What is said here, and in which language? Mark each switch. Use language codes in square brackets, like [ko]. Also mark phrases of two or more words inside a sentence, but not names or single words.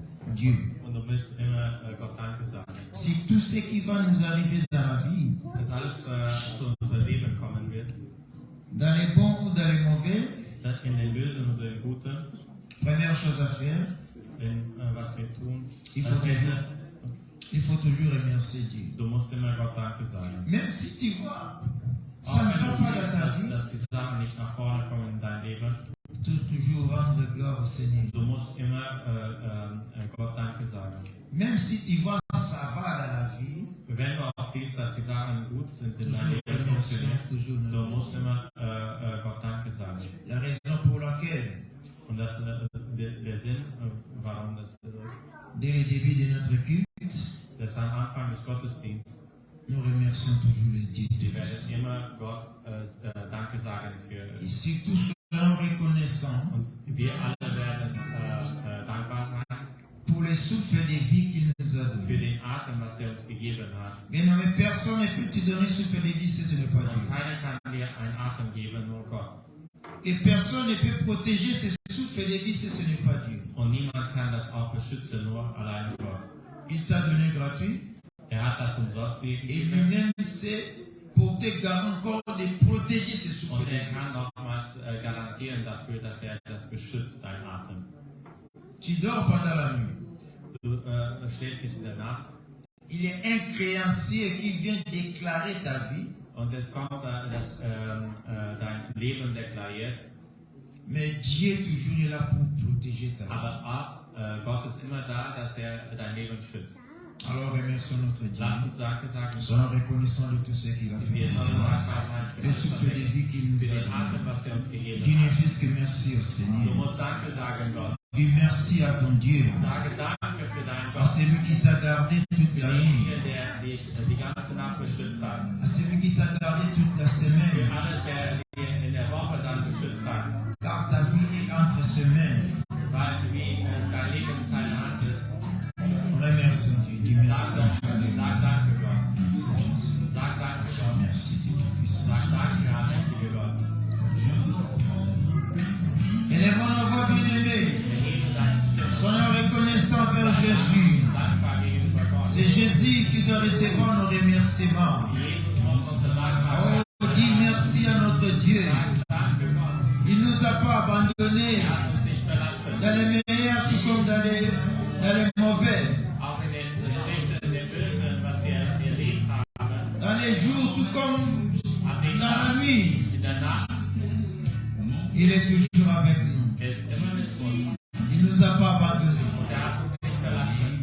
[fr] Dieu. [de] Und du musst immer Gott Danke sagen. [fr] Si tout ce qui va nous arriver dans la vie, [de] Dass alles zu unserem Leben kommen wird, [fr] dans les bons ou dans les mauvais, [de] in den Bösen oder in Guten, [fr] première chose à faire, [de] in was wir tun, [fr] il faut toujours remercier Dieu. [de] du musst immer Gott Danke sagen. [fr] Même si tu vois, ça ne va pas dans ta vie, [de] dass die Sachen nicht nach vorne kommen in dein Leben, [fr] toujours rendre gloire au Seigneur. [de] du musst immer Gott Danke sagen. [fr] Même si tu vois, ça va dans la vie, [de] Wenn du auch siehst, dass die Sachen gut sind in deinem Leben, du musst immer Gott Danke sagen. [fr] La raison pour laquelle, [de] Und das ist der Sinn, warum das so ist. [fr] Dès le début de notre culte, [de] Das ist am Anfang des Gottesdienstes. [fr] nous remercions toujours les dieux de [de] Wir werden [fr] Dieu. [de] immer Gott Danke sagen für. [fr] Et si tous serons reconnaissants [de] Und wir alle werden dankbar sein [fr] pour le souffle de vie qu'il nous a [de] für [fr] donné. [de] den Atem, was er uns gegeben hat. [fr] Bien nommé, personne ne peut te donner souffle de vie si ce n'est pas [de] Und [fr] Dieu. [de] keiner kann dir einen Atem geben, nur Gott. [fr] Et personne ne peut protéger ce souffle de vie si ce n'est pas Dieu. [de] Und niemand kann das auch beschützen, nur allein Gott. [fr] Il t'a donné gratuit [de] Er hat das umsonst [fr] et [de] gegeben. [fr] lui-même sait porter garant encore de protéger ce souffle [de] Und [fr] de [de] er [fr] vie. [de] kann nochmals garantieren dafür, dass er das beschützt, dein Atem. [fr] Tu dors pendant la nuit. [de] Du schläfst nicht in der Nacht [fr] Il est un créancier qui vient déclarer ta vie. [de] und es kommt, dass dein Leben deklariert. [fr] Mais Dieu toujours est là pour protéger ta vie. [de] Aber auch, Gott ist immer da, dass er dein Leben schützt. [fr] Alors remercions notre Dieu. [de] Lass uns Danke sagen. [fr] Soyons reconnaissants de tout ce qu'il a fait. [de] Wir sollen dankbar sein für [fr] Le [de] alles, [fr] souffle de vie qu'il nous [de] für [fr] a [de] den [fr] donné. [de] Atem, was er uns gegeben [fr] Dis ne [de] hat. [fr] fils que merci au [de] Du [fr] Seigneur. [de] musst Danke sagen, Gott. [fr] Dis merci à ton Dieu, [de] Sage Danke für deinen [fr] à [de] Gott. [fr] celui qui t'a gardé toute la nuit, [de] Derjenige, der dich die ganze Nacht beschützt hat. [fr] à celui qui t'a gardé toute la [de] Für [fr] semaine, [de] alles, der dir in der Woche dann beschützt hat. [fr] car ta vie est entre ses mains. [de] Weil wie dein Leben in seiner Hand ist. [fr] Remercions Dieu. Dis merci. [de] Sag Danke, Gott. [fr] Merci Jésus. [de] Sag Danke, Gott. [fr] Merci Dieu Tout-Puissant. [de] Sag Danke, allmächtige Gott. [fr] Élevons nos voix bien-aimés. [de] Erhebe deine Stimme. [fr] Soyons reconnaissants vers Jésus. [de] Dankbar gegenüber Gott. [fr] C'est Jésus qui doit recevoir nos remerciements. [de] Jesus muss unsere Dankbarkeit. [fr] Oh, dis merci à notre Dieu. [de] Sag Danke, Gott. [fr] Il ne nous a pas abandonnés [de] Er hat uns nicht verlassen. [fr] dans les meilleurs tout comme dans les mauvais, [de] Auch in den Schlechten, in den Bösen, was wir erlebt haben. [fr] dans les jours tout comme [de] Am nächsten [fr] dans la [de] Tag, [fr] nuit. [de] in der Nacht. [fr] Il est toujours avec nous. [de] Er ist immer mit uns. [fr] Il ne nous a pas abandonnés. [de] Und er hat uns nicht verlassen.